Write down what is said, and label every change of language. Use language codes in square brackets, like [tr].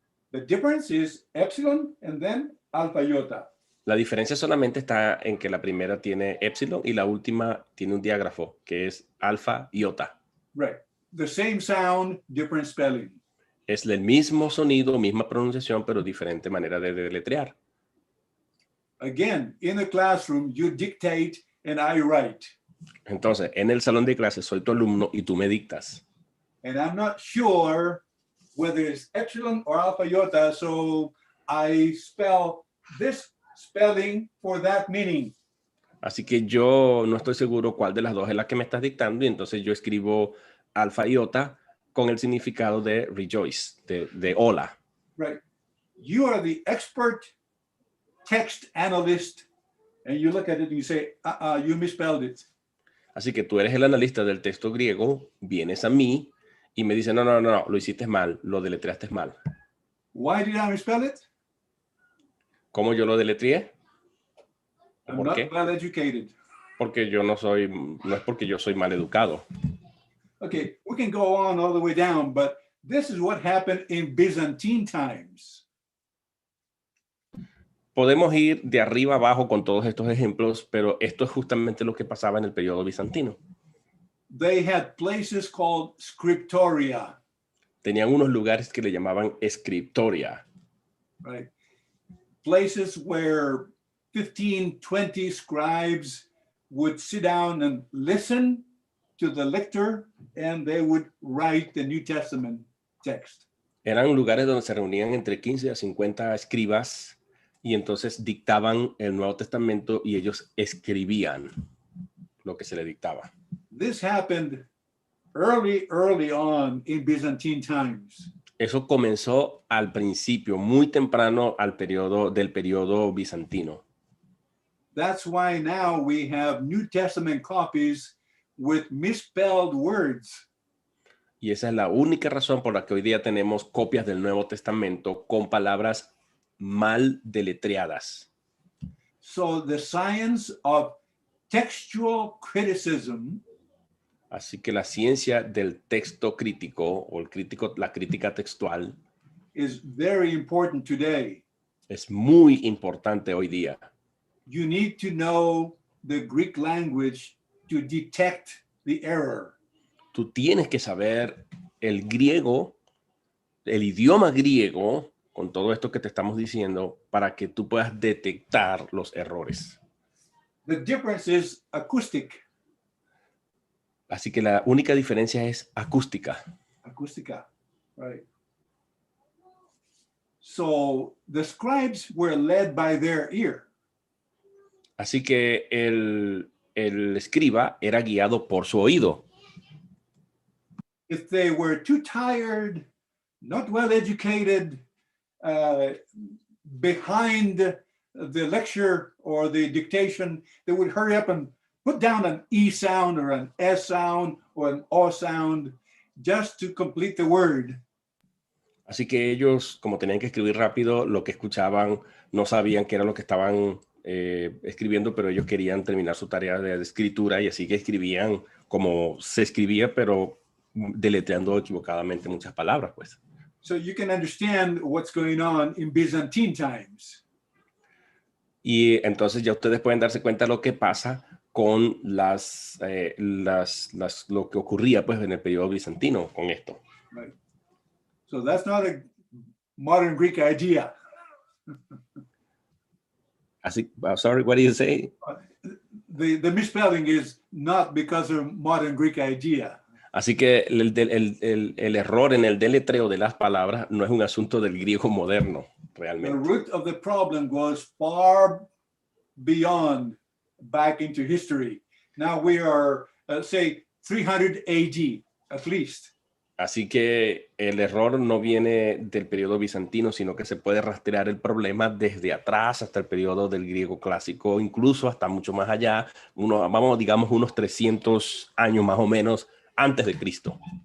[en] The difference is epsilon and then alpha iota. [es] La diferencia solamente está en que la primera tiene epsilon y la última tiene un diágrafo, que es alfa iota. [en] Right. The same sound, different spelling. [es] Es el mismo sonido, misma pronunciación, pero diferente manera de deletrear. [en] Again, in the classroom, you dictate and I write. [es] Entonces, en el salón de clases soy tu alumno y tú me dictas. [en] And I'm not sure whether it's epsilon or alpha iota. So I spell this spelling for that meaning. [es] Así que yo no estoy seguro cuál de las dos es la que me estás dictando y entonces yo escribo alfa iota con el significado de rejoice, de hola. [en] Right. You are the expert text analyst, and you look at it and you say, you misspelled it. [es] Así que tú eres el analista del texto griego, vienes a mí y me dices, no, lo hiciste mal, lo deletreaste mal. [en] Why did I misspell it? [es] ¿Cómo yo lo deletreé? [en] I'm [es] ¿Por [en] not [es] qué? [en] well educated. [es] Porque yo no es porque yo soy mal educado. [en] Okay, we can go on all the way down, but this is what happened in Byzantine times. [es] Podemos ir de arriba abajo con todos estos ejemplos, pero esto es justamente lo que pasaba en el periodo bizantino. [en] They had places called scriptoria. [es] Tenían unos lugares que le llamaban scriptoria. [en] Right. Places where 15, 20 scribes would sit down and listen to the lector, and they would write the New Testament text. [es] Eran lugares donde se reunían entre 15 a 50 escribas y entonces dictaban el Nuevo Testamento y ellos escribían lo que se le dictaba. [en] This happened early on in Byzantine times. [es] Eso comenzó al principio, muy temprano del periodo bizantino. [en] That's why now we have New Testament copies with misspelled words. [es] Y esa es la única razón por la que hoy día tenemos copias del Nuevo Testamento con palabras mal deletreadas. [en] So the science of textual criticism, [es] así que la ciencia del texto crítico o la crítica textual [en] is very important today. [es] Es muy importante hoy día. [en] You need to know the Greek language to detect the error. [es] Tú tienes que saber el griego, el idioma griego, con todo esto que te estamos diciendo, para que tú puedas detectar los errores. [en] The difference is acoustic. [es] Así que la única diferencia es acústica. Acústica, right. [en] So the scribes were led by their ear. [es] Así que el escriba era guiado por su oído. [en] If they were too tired, not well educated, behind the lecture or the dictation, they would hurry up and put down an E sound or an S sound or an O sound just to complete the word. [es] Así que ellos, como tenían que escribir rápido, lo que escuchaban no sabían qué era lo que estaban escribiendo, pero ellos querían terminar su tarea de escritura y así que escribían como se escribía, pero deletreando equivocadamente muchas palabras, pues. [en] So you can understand what's going on in Byzantine times. [es] Y entonces ya ustedes pueden darse cuenta de lo que pasa con lo que ocurría pues en el periodo bizantino con esto. [en] Right. So that's not a modern Greek idea. Así, sorry, what do you say? The misspelling is not because of modern Greek idea. [es] Así que el error en el deletreo de las palabras no es un asunto del griego moderno, realmente. [en] The root of the problem goes far beyond back into history. Now we are, say, 300 AD, at least. [es] Así que el error no viene del periodo bizantino, sino que se puede rastrear el problema desde atrás hasta el periodo del griego clásico, incluso hasta mucho más allá, digamos unos 300 años más o menos antes de Cristo.